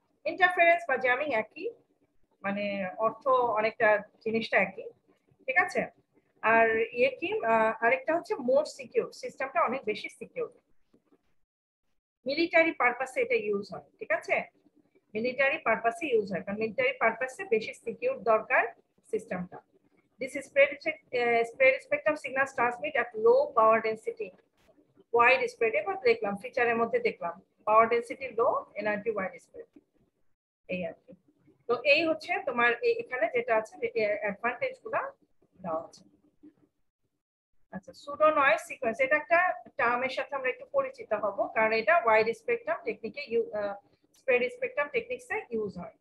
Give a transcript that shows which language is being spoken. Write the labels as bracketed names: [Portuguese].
[Bangla] Interference বা jamming একই, মানে অর্থ অনেকটা জিনিসটা একই। ঠিক আছে, আর ইয়ে কি আরেকটা হচ্ছে মোর সিকিউর, সিস্টেমটা অনেক বেশি সিকিউর। মিলিটারি পারপাসে এটা ইউজ হয়। ঠিক আছে, মিলিটারি পারপাসে ইউজ হয়, কারণ মিলিটারি পারপাসে বেশি সিকিউর দরকার সিস্টেমটা। [English] This spread spectrum signals transmit at low power density, wide spread। [Bangla] এবার দেখলাম ফিচারের মধ্যে দেখলাম পাওয়ার ডেনসিটি লো, এনার্জি ওয়াইড স্প্রেড, এই আর কি। তো এই হচ্ছে তোমার এখানে যেটা আছে অ্যাডভান্টেজ গুলা দেওয়া আছে। আচ্ছা, সুডো নয়েজ সিকোয়েন্স, এটা একটা টার্মের সাথে আমরা একটু পরিচিত হব, কারণ এটা wide spectrum টেকনিকে spread spectrum টেকনিক্সে use হয়।